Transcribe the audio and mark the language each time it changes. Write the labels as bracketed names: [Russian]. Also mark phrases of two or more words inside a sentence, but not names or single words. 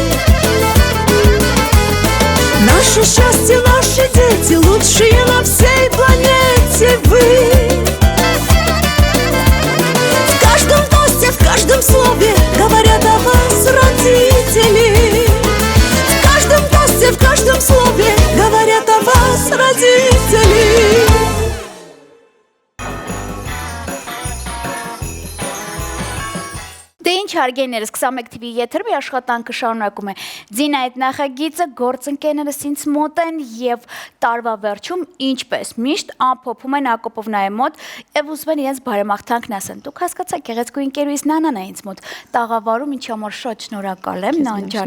[Russian] Наше счастье, наши дети, лучшие на всей планете вы. В каждом тосте, в каждом слове говорят о вас родители. В каждом слове говорят о вас родители. [Armenian] Դե ինչ հարգեներս 21 TV եթերում աշխատանքը շարունակում է։ Ձին այդ նախագիծը գործընկերներս ինձ մոտ են եւ տարվա վերջում ինչպես միշտ ամփոփում են Ակոպովնայի մոտ եւ ուզում են իրենց բարեմաղթանքն ասեն։ Դուք հասկացաք, գեղեցկու ընկերուհիս Նանան է ինձ մոտ տաղավարում, ինչի համար շատ շնորհակալ եմ Նան ջան։